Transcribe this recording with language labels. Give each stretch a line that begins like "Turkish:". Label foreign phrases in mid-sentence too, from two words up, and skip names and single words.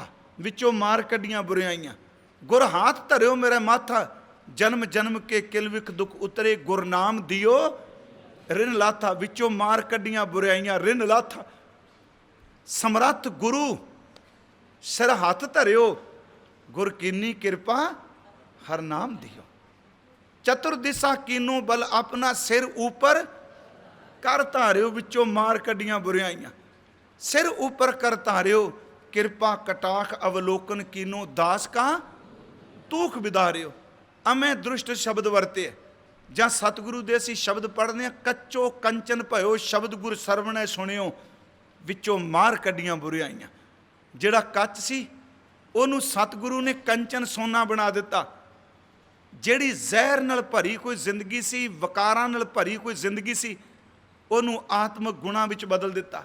Punjabi: ਵਿੱਚੋਂ ਮਾਰ ਕੱਢੀਆਂ ਬੁਰਿਆਈਆਂ, ਗੁਰ ਹਾਥ ਧਰਿਓ ਮੇਰਾ ਮਾਥਾ। ਜਨਮ ਜਨਮ ਕੇ ਕਿਲ ਵਿਖ ਦੁਖ ਉਤਰੇ, ਗੁਰਨਾਮ ਦਿਓ ਰਿਨ ਲਾਥਾ। ਵਿੱਚੋਂ ਮਾਰ ਕੱਢੀਆਂ ਬੁਰਿਆਈਆਂ, ਰਿਨ ਲਾਥਾ। ਸਮਰੱਥ ਗੁਰੂ ਸਿਰ ਹੱਥ ਧਰਿਓ, ਗੁਰ ਕੀਨੀ ਕ੍ਰਿਪਾ ਹਰ ਨਾਮ ਦੀਓ। ਚਤੁਰਦਿਸ਼ਾ ਕੀਨੋ ਬਲ ਅਪਨਾ ਸਿਰ ਊਪਰ ਕਰ ਧਾਰਿਓ, ਵਿੱਚੋਂ ਮਾਰ ਕੱਢੀਆਂ ਬੁਰਾਈਆਂ ਸਿਰ ਊਪਰ ਕਰ ਧਾਰਿਓ। ਕ੍ਰਿਪਾ ਕਟਾਖ ਅਵਲੋਕਨ ਕੀਨੋ ਦਾਸ ਕਾ ਤੂਖ ਬਿਦਾਰਿਓ। ਅਮੇਂ ਦੁਸ਼ਟ ਸ਼ਬਦ ਵਰਤੇ ਜਾਂ सतगुरु ਦੇ ਅਸੀਂ ਸ਼ਬਦ ਪੜ੍ਹਨੇ ਆ, ਕੱਚੋ ਕੰਚਨ ਭਇਓ शब्द गुर ਸਰਵਣੈ ਸੁਣਿਓ, ਵਿੱਚੋਂ ਮਾਰ ਕੱਢੀਆਂ ਬੁਰਾਈਆਂ। ਜਿਹੜਾ ਕੱਚ ਸੀ ਉਹਨੂੰ ਸਤਿਗੁਰੂ ਨੇ ਕੰਚਨ ਸੋਨਾ ਬਣਾ ਦਿੱਤਾ। ਜਿਹੜੀ ਜ਼ਹਿਰ ਨਾਲ ਭਰੀ ਕੋਈ ਜ਼ਿੰਦਗੀ ਸੀ, ਵਕਾਰਾਂ ਨਾਲ ਭਰੀ ਕੋਈ ਜ਼ਿੰਦਗੀ ਸੀ, ਉਹਨੂੰ ਆਤਮਿਕ ਗੁਣਾਂ ਵਿੱਚ ਬਦਲ ਦਿੱਤਾ।